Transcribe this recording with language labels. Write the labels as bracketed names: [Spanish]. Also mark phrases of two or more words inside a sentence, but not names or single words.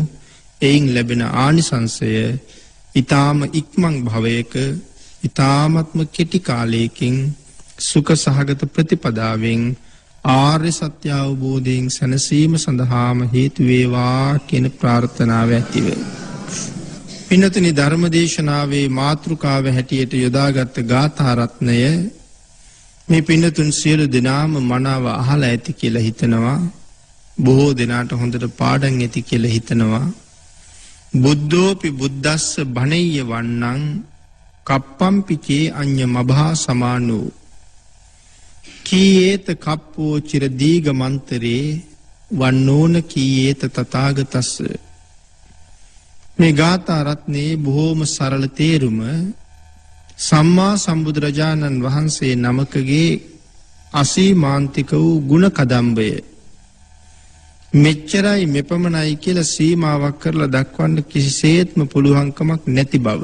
[Sinhala] එයින් ලැබෙන ආනිසංසය ඊ타ම ඉක්මන් භවයක ඊ타මත්ම කෙටි කාලයකින් සුඛ සහගත ප්‍රතිපදාවෙන් ආර්ය සත්‍ය අවබෝධයෙන් සැනසීම සඳහාම හේතු වේවා කියන ප්‍රාර්ථනාව ඇතිව පින්නතුනි, ධර්මදේශනාවේ මාතෘකාව හැටියට යොදාගත් ගාථා රත්නය මේ පින්නතුන් සියලු දෙනාම මනාව අහලා ඇති කියලා හිතනවා. බොහෝ දෙනාට හොඳට පාඩම් ඇති කියලා හිතනවා. [Pali] බුද්ධෝපි බුද්දස්ස භනෙය්‍ය වන්නං කප්පම්පිචේ අඤ්ඤ මභා සමානෝ කීයේත කප්පෝ චිර දීගමන්තරේ වන්නෝන කීයේත තථාගතස්ස. [Sinhala] මේ ගාථා රත්නයේ බොහෝම සරල තේරුම සම්මා සම්බුදුරජාණන් වහන්සේ නමකගේ අසීමාන්තික වූ ගුණ කදම්බය මෙච්චරයි මෙපමණයි කියලා සීමාවක් කරලා දක්වන්න කිසිසේත්ම පුළුවන්කමක් නැති බව.